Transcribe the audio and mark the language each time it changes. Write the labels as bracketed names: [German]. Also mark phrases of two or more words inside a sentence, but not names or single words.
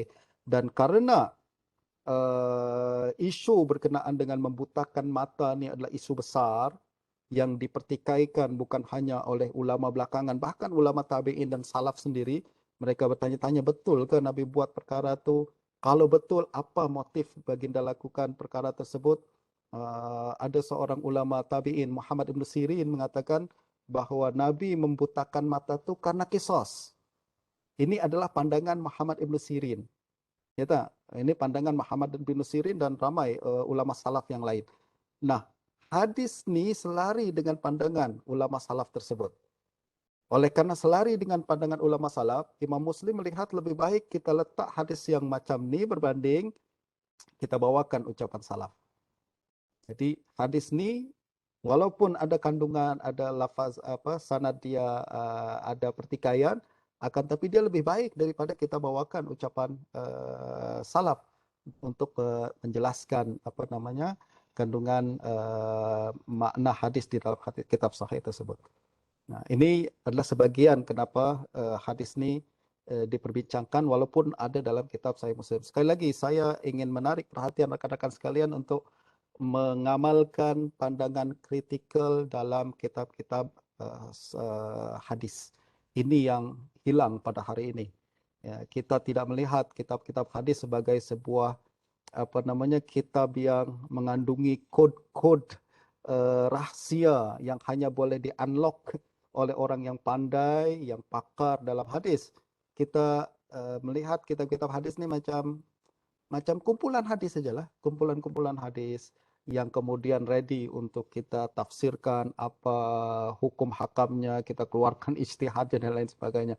[Malay] Dan karena isu berkenaan dengan membutakan mata ni adalah isu besar yang dipertikaikan bukan hanya oleh ulama belakangan, bahkan ulama tabi'in dan salaf sendiri. Mereka bertanya-tanya, betul ke Nabi buat perkara itu? Kalau betul, apa motif baginda lakukan perkara tersebut? Ada seorang ulama tabi'in, Muhammad ibn Sirin, mengatakan bahawa Nabi membutakan mata itu karena kisos. Ini adalah pandangan Muhammad ibn Sirin. Ya tak? Ini pandangan Muhammad ibn Sirin dan ramai ulama salaf yang lain. Nah, hadis ni selari dengan pandangan ulama salaf tersebut. Oleh karena selari dengan pandangan ulama salaf, Imam Muslim melihat lebih baik kita letak hadis yang macam ni berbanding kita bawakan ucapan salaf. Jadi hadis ni walaupun ada kandungan, ada lafaz sanad dia ada pertikaian, akan tapi dia lebih baik daripada kita bawakan ucapan salaf untuk menjelaskan kandungan makna hadis di dalam kitab sahih tersebut. Nah, ini adalah sebagian kenapa hadis ini diperbincangkan walaupun ada dalam kitab Sahih Muslim. Sekali lagi, saya ingin menarik perhatian rekan-rekan sekalian untuk mengamalkan pandangan kritikal dalam kitab-kitab hadis. Ini yang hilang pada hari ini. Ya, kita tidak melihat kitab-kitab hadis sebagai sebuah kitab yang mengandungi kod-kod rahsia yang hanya boleh di-unlock oleh orang yang pandai, yang pakar dalam hadis. Kita melihat kitab-kitab hadis ni macam kumpulan hadis sajalah, kumpulan-kumpulan hadis yang kemudian ready untuk kita tafsirkan apa hukum hakamnya, kita keluarkan ijtihad dan lain sebagainya.